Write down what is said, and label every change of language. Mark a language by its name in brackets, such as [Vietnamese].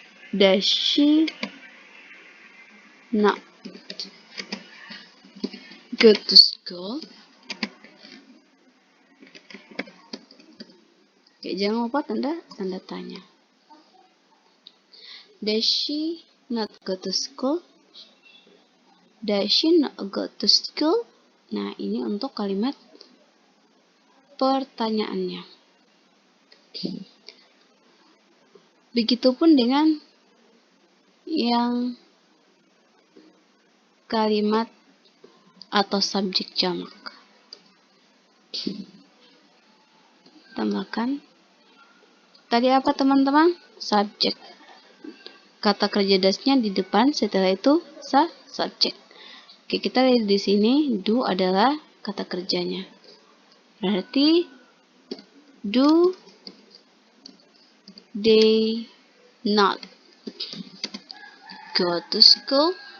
[English] Does she not go to school? [Indonesian] Oke, jangan lupa tanda tanya. [English] Does she not go to school? Does she not go to school? [Indonesian] Nah, ini untuk kalimat pertanyaannya. Begitupun dengan yang kalimat atau subjek jamak. Tambahkan. Tadi apa teman-teman? Subjek. Kata kerja dasnya di depan, setelah itu subjek. Oke, kita lihat di sini do adalah kata kerjanya. Berarti [English] do they not go to school?